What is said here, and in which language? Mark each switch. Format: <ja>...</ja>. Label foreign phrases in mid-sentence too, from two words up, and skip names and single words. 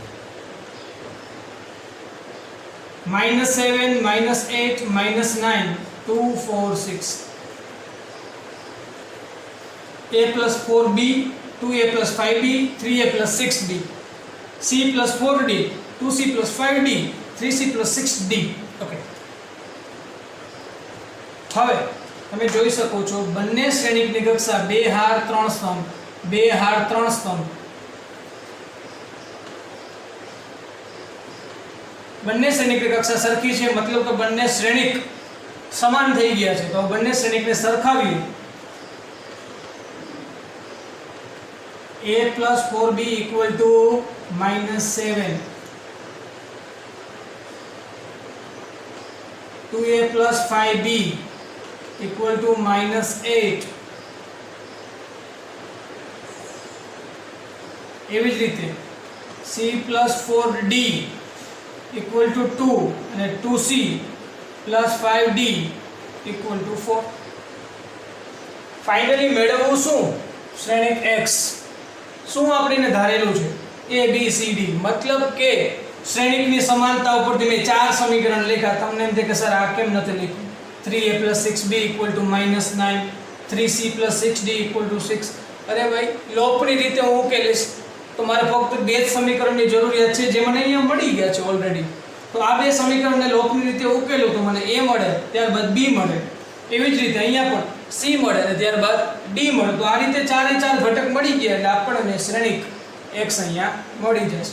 <en>-7, -8, -9, 2, 4, 6. a plus 4b, 2a plus 5b, 3a plus 6b, c plus 4d, 2c plus 5d, 3c plus 6d.</en> <gu>ઓકે, હવે તમે જોઈ શકો છો બંને શ્રેણિકની કક્ષા 2 હાર 3 સ્તંભ, 2 હાર 3 સ્તંભ. બંને શ્રેણિકની કક્ષા સરખી છે, મતલબ કે બંને શ્રેણિક સમાન થઈ ગયા છે. તો બંને શ્રેણિકને સરખાવીએ.</gu> <en>a plus 4b equal to -7, 2a plus 5b equal to -8.</en> <gu>એવી જ રીતે</gu> <en>c plus 4d equal to 2 અને 2c plus 5d equal to 4.</en> <gu>ફાઇનલી મેળવવું શું? શ્રેણિક x. શું આપણે ધારેલું છે? a, b, c, d. મતલબ કે શ્રેણિકની સમાનતા ઉપરથી મેં 4 સમીકરણ લખ્યા. તમને એમ થાય કે સર આ કેમ નથી લખ્યું?</gu> <en>3a plus 6b equal to -9, 3c plus 6d equal to 6.</en> <gu>અરે ભાઈ, લોપની રીતે હું ઉકેલીશ. તો મારે ફક્ત બે જ સમીકરણની જરૂરિયાત છે, જે મને અહીંયા મળી ગયા છે ઓલરેડી. તો આ બે સમીકરણને લોપની રીતે ઉકેલું તો મને a મળે, ત્યારબાદ b મળે. એવી જ રીતે અહીંયા પણ c મળે અને ત્યારબાદ d મળે. તો આ રીતે ચારે ચાર ઘટક મળી ગયા એટલે આપણને શ્રેણિક x અહીંયા મળી જશે.</gu>